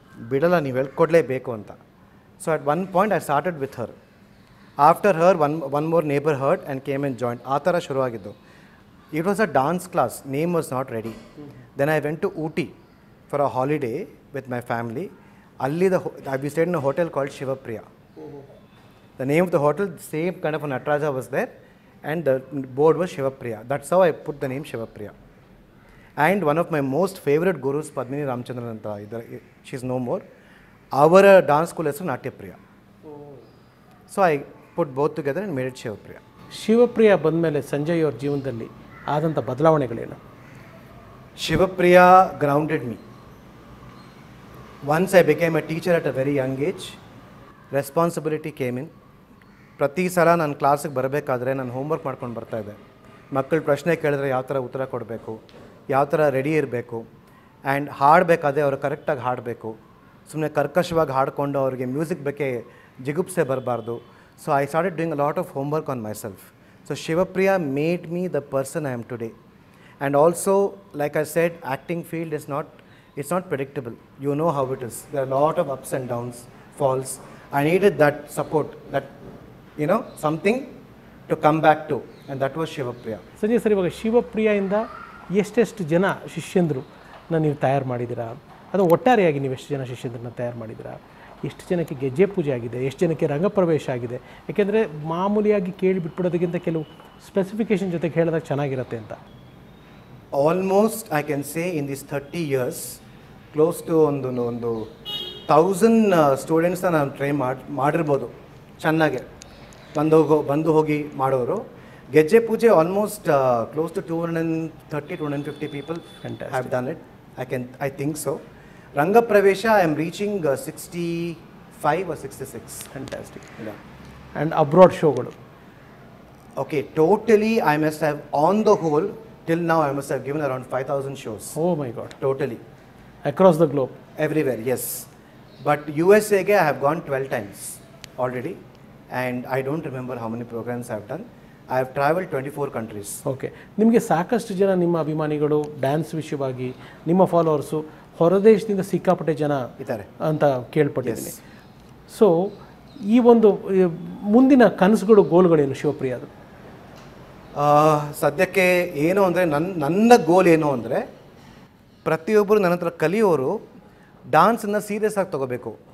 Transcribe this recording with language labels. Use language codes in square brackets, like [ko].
[kn] ಬಿಡಲ್ಲ, ನೀವು ಹೇಳ್ಕೊಡ್ಲೇಬೇಕು ಅಂತ. [en] So at one point I started with her. After her one more neighbour heard and came and joined. [kn] ಆ ಥರ ಶುರುವಾಗಿದ್ದು. [en] It was a dance class. Name was not ready. Then I went to Ooty for a holiday with my family. ಅಲ್ಲಿ we stayed in a hotel called Shivapriya. The name of the hotel, same kind of a Nataraja was there, and the board was Shivapriya. That's how I put the name Shivapriya. And one of my most favorite gurus, Padmini Ramchandran anta, she's no more. Our dance school is Natyapriya. So I put both together and made it Shivapriya. [kn] Shivapriya ಬಂದಮೇಲೆ ಸಂಜಯ್ ಅವ್ರ ಜೀವನದಲ್ಲಿ ಆದಂಥ ಬದಲಾವಣೆಗಳೇನು? [en] Shivapriya grounded me. Once I became a teacher at a very young age, responsibility came in. [kn] ಪ್ರತಿ ಸಲ ನಾನು ಕ್ಲಾಸಿಗೆ ಬರಬೇಕಾದ್ರೆ ನಾನು ಹೋಮ್ವರ್ಕ್ ಮಾಡ್ಕೊಂಡು ಬರ್ತಾಯಿದ್ದೆ. ಮಕ್ಕಳು ಪ್ರಶ್ನೆ ಕೇಳಿದ್ರೆ ಯಾವ ಥರ ಉತ್ತರ ಕೊಡಬೇಕು, ಯಾವ ಥರ ರೆಡಿ ಇರಬೇಕು, ಆ್ಯಂಡ್ ಹಾಡಬೇಕಾದ್ರೆ ಅವರು ಕರೆಕ್ಟಾಗಿ ಹಾಡಬೇಕು. ಸುಮ್ಮನೆ ಕರ್ಕಶವಾಗಿ ಹಾಡಿಕೊಂಡು ಅವ್ರಿಗೆ ಮ್ಯೂಸಿಕ್ ಬಗ್ಗೆ ಜಿಗುಪ್ಸೆ ಬರಬಾರ್ದು. [en] So I started doing a lot of homework on myself. So Shivapriya made me the person I am today. And also like I said, acting field it's not predictable. You know how it is. There are lot of ups and downs, falls. I needed that support, that something to come back to, and that was Shivapriya. [kn] Sanjay sir, ಇವಾಗ ಶಿವಪ್ರಿಯಿಂದ ಎಷ್ಟೆಷ್ಟು ಜನ ಶಿಷ್ಯಂದ್ರನ್ನ ನೀವು ತಯಾರು ಮಾಡಿದ್ದೀರಾ? ಅದು ಒಟ್ಟಾರೆಯಾಗಿ ನೀವು ಎಷ್ಟು ಜನ ಶಿಷ್ಯಂದ್ರನ್ನ ತಯಾರು ಮಾಡಿದ್ದೀರಾ? ಎಷ್ಟು ಜನಕ್ಕೆ ಗೆಜ್ಜೆ ಪೂಜೆ ಆಗಿದೆ? ಎಷ್ಟು ಜನಕ್ಕೆ ರಂಗಪ್ರವೇಶ ಆಗಿದೆ? ಯಾಕೆಂದರೆ ಮಾಮೂಲಿಯಾಗಿ ಕೇಳಿ ಬಿಟ್ಬಿಡೋದಕ್ಕಿಂತ ಕೆಲವು ಸ್ಪೆಸಿಫಿಕೇಶನ್ ಜೊತೆಗೆ ಹೇಳಿದಾಗ ಚೆನ್ನಾಗಿರುತ್ತೆ ಅಂತ. [en] Almost I can say in these 30 years, close to [kn] ಒಂದು 1000 ಸ್ಟೂಡೆಂಟ್ಸ್ನ ನಾನು ಟ್ರೈನ್ ಮಾಡಿರ್ಬೋದು ಚೆನ್ನಾಗೆ, ಬಂದು ಹೋಗಿ ಮಾಡೋರು. [en] ಗೆಜ್ಜೆ ಪೂಜೆ almost close to 230-250 people have done it. I think so. Rangapravesha I am reaching 65 or 66. Fantastic. And abroad ಶೋಗಳು? Okay, totally I must have on the whole till now I must have given around 5,000 shows. Oh my God. Totally. Across the globe? Everywhere, yes. But USA I have gone 12 times already, and I don't remember how many programs I have done. I have traveled 24 countries. [kn] Okay, ನಿಮಗೆ ಸಾಕಷ್ಟು ಜನ ನಿಮ್ಮ ಅಭಿಮಾನಿಗಳು dance ವಿಷಯವಾಗಿ, ನಿಮ್ಮ followers ಹೊರದೇಶದಿಂದ ಸಿಕ್ಕಾಪಟ್ಟೆ ಜನ ಇದ್ದಾರೆ ಅಂತ ಕೇಳ್ಪಟ್ಟಿದ್ದೀನಿ. ಸೊ ಈ ಒಂದು ಮುಂದಿನ ಕನಸುಗಳು, ಗೋಲ್ಗಳೇನು ಶಿವಪ್ರಿಯದು? ಸದ್ಯಕ್ಕೆ ಏನು ಅಂದರೆ ನನ್ನ ಗೋಲ್ ಏನು ಅಂದರೆ, ಪ್ರತಿಯೊಬ್ಬರು ನನ್ನ ಹತ್ರ ಕಲಿಯೋರು ಡಾನ್ಸನ್ನು ಸೀರಿಯಸ್ ಆಗಿ ತೊಗೋಬೇಕು.